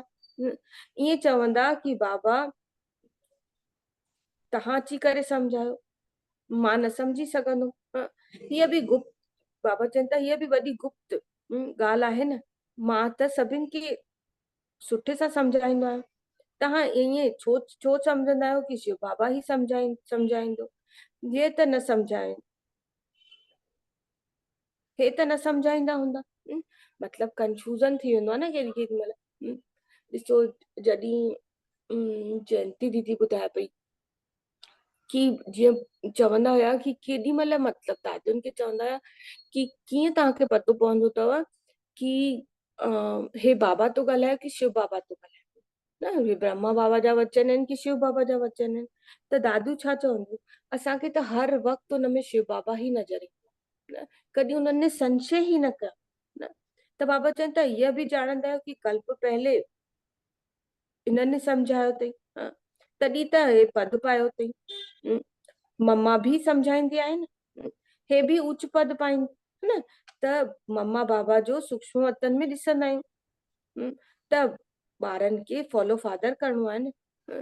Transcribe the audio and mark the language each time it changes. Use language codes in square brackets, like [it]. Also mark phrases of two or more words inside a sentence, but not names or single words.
[sd] ईअं चवंदा कि बाबा तव्हां अची करे सम्झायो, मां न सम्झी सघंदुमि। हीअ बि गुप्त, बाबा चवनि था हीअ बि वॾी गुप्त ॻाल्हि आहे न। मां त सभिनि खे सुठे सां सम्झाईंदो आहियां, तव्हां ईअं छो सम्झंदा आहियो कि शिव बाबा ई सम्झाईंदो। हे त न सम्झाईंदा हूंदा। मतलब कंफ्यूजन थी वेंदो आहे न केॾी महिल। ॾिसो जॾहिं जयंती दीदी ॿुधाए पई कि जीअं चवंदा हुया कि केॾी महिल मतलब दादियुनि खे चवंदा हुया कि कीअं तव्हांखे पतो पवंदो अथव कि हे बाबा तो ॻाल्हाए कि शिव बाबा तो ॻाल्हाए। न हे ब्रह्मा बाबा जा वचन आहिनि कि शिव बाबा जा वचन आहिनि। त दादियूं छा चवंदियूं, असांखे त हर वक़्तु हुनमें शिव बाबा ई नज़र ईंदो, कॾहिं उन्हनि संशय ई न कयो न। त बाबा चवनि था इहा बि ॼाणंदा आहियो कि कल्प पहले इन्हनि सम्झायो अथई, तॾहिं त हे पद पायो अथई। मम्मा बि सम्झाईंदी आहे न, हे बि उच्च पद पाइनि न। त मम्मा बाबा जो सूक्ष्म वतन में ॾिसंदा आहियूं त ॿारनि खे [en] follow father [sd] करिणो आहे न।